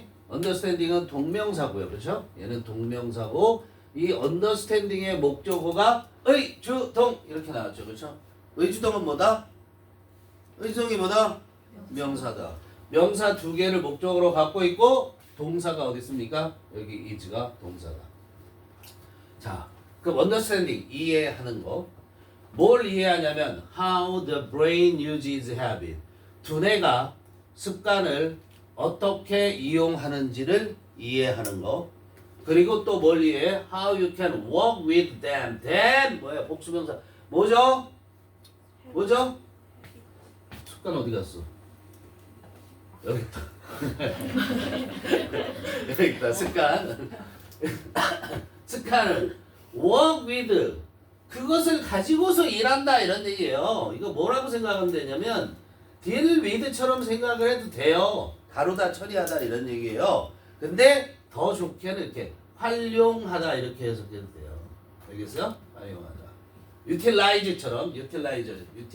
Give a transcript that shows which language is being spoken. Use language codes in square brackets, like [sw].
[ko] understanding은 동명사고요. 그렇죠? 얘는 동명사고 이 understanding의 목적어가 의주동 이렇게 나왔죠. 그렇죠? 의주동은 뭐다? 의주동이 뭐다? 명사다. 명사 두 개를 목적으로 갖고 있고 동사가 어디 있습니까? 여기 is가 동사다. 자, 그럼 understanding 이해하는 거. 뭘 이해하냐면 [en] how the brain uses habit. [ko] 두뇌가 습관을 어떻게 이용하는지를 이해하는 거. 그리고 또 뭘 이해해? [en] How you can work with them. [ko] them 뭐야? 복수명사. 뭐죠? 습관 어디 갔어? 여기 있다. 여기 있다. 습관을 work with 그것을 가지고서 일한다 이런 얘기예요. 이거 뭐라고 생각하면 되냐면 deal with처럼 생각을 해도 돼요. 다루다 처리하다 이런 얘기예요. 근데 더 좋게는 이렇게 활용하다 이렇게 해석해도 돼요. 알겠어요? 활용하다. utilize처럼 utilize.